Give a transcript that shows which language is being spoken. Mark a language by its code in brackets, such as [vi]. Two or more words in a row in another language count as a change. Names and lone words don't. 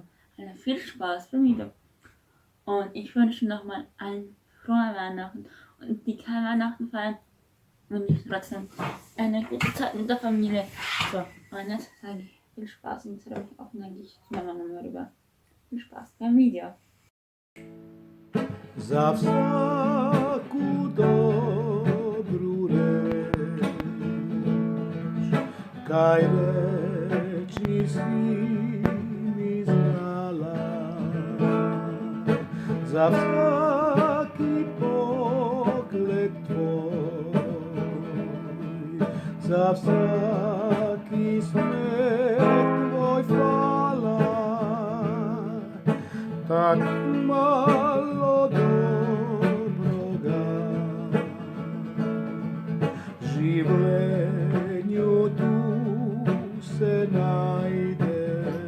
[de] Also viel Spaß beim Video. Und ich wünsche nochmal ein frohe Weihnachten und die kein Weihnachten feiern und ich trotzdem eine gute Zeit mit der Familie. So, und jetzt sage ich viel Spaß und jetzt höre ich auch und dann gehe ich zu meiner Mama rüber. Viel Spaß beim Video. [hr] Za vsaku dobru reč, kaj reči si mi znala. Za vsaki pogled tvoj, za vsaki smeh tvoj hvala, tak malo dobroga življenju tu se najde.